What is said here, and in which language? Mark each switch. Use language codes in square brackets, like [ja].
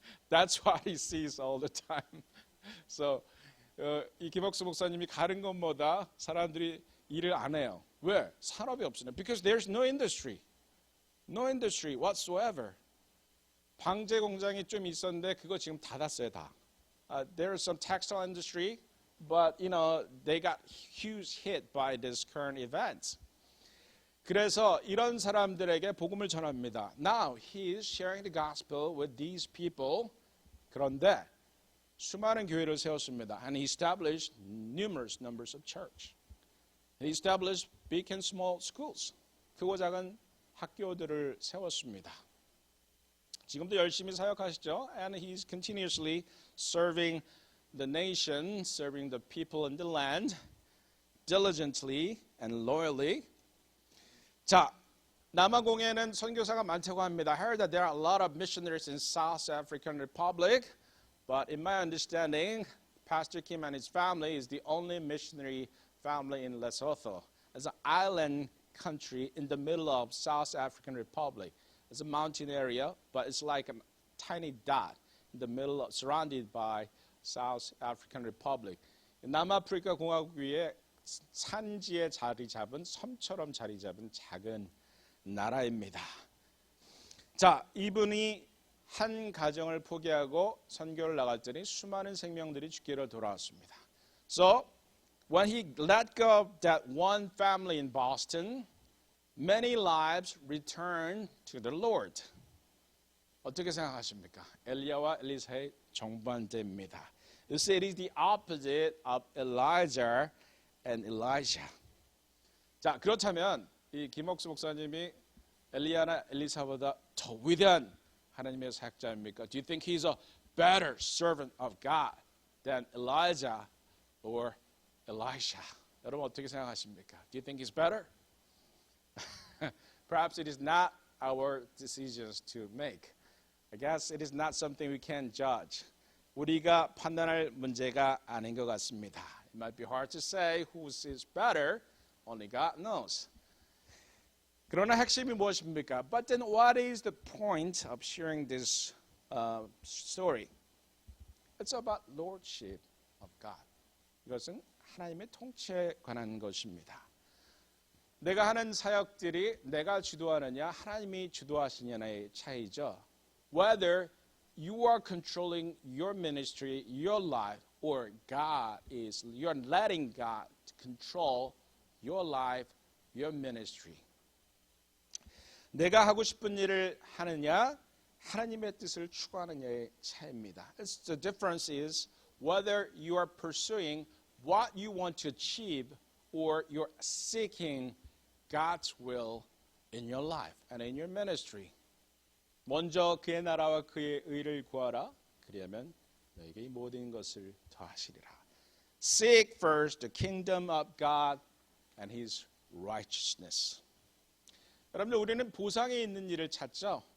[en] That's what he sees all the time. [ko] So, 이 김옥수 목사님이 가는 것보다 사람들이 일을 안 해요. 왜? 산업이 없으니까. [en] Because there's no industry. No industry whatsoever. [ko] 방제 공장이 좀 있었는데 그거 지금 닫았어요, 다. [en] There is some textile industry, but they got huge hit by this current events. [ko] 그래서 이런 사람들에게 복음을 전합니다. [en] Now he is sharing the gospel with these people. [ko] 그런데 수많은 교회를 세웠습니다. [en] And he established numerous numbers of church. He established big and small schools. [ko] 크고 작은 학교들을 세웠습니다. 지금도 열심히 사역하시죠. [en] And he's continuously serving the nation, serving the people in the land, diligently and loyally. [ko] 자, 남아공에는 선교사가 많다고 합니다. [en] I heard that there are a lot of missionaries in South African Republic, but in my understanding, Pastor Kim and his family is the only missionary family in Lesotho. It's an island country in the middle of South African Republic. It's a mountain area, but it's like a tiny dot in the middle, surrounded by South African Republic. [ko] 남아프리카 공화국 위에 산지에 자리 잡은 섬처럼 자리 잡은 작은 나라입니다. 자, 이분이 한 가정을 포기하고 선교를 나갔더니 수많은 생명들이 주께로 돌아왔습니다. [en] So, when he let go of that one family in Boston, many lives returned to the Lord. [ko] 어떻게 생각하십니까? 엘리야와 엘리사의 정반대입니다. [en] You see, it is the opposite of Elijah and Elisha. [ko] 자, 그렇다면 이 김옥수 목사님이 엘리야나 엘리사보다 더 위대한 하나님의 사역자입니까? [en] Do you think he's a better servant of God than Elijah or Elisha? [ko] 여러분 어떻게 생각하십니까? [en] Do you think he's better? Perhaps it is not our decisions to make. I guess it is not something we can judge. [ko] 우리가 판단할 문제가 아닌 것 같습니다. [en] It might be hard to say who is better. Only God knows. [ko] 그러나 핵심이 무엇입니까? [en] But then what is the point of sharing this story? It's about lordship of God. [ko] 이것은 하나님의 통치에 관한 것입니다. 내가 하는 사역들이 내가 주도하느냐 하나님이 주도하시느냐의 차이죠. [en] Whether you are controlling your ministry, your life, or you're letting God control your life, your ministry. [ko] 내가 하고 싶은 일을 하느냐, 하나님의 뜻을 추구하느냐의 차이입니다. [en] The difference is whether you are pursuing what you want to achieve or you're seeking God's will in your life and in your ministry. [ko] 먼저 그의 나라와 그의 의를 구하라. 그리하면 너에게 이 모든 것을 더하시리라. [en] Seek first the kingdom of God and His righteousness. [ko] 여러분들 우리는 보상이 있는 일을 찾죠.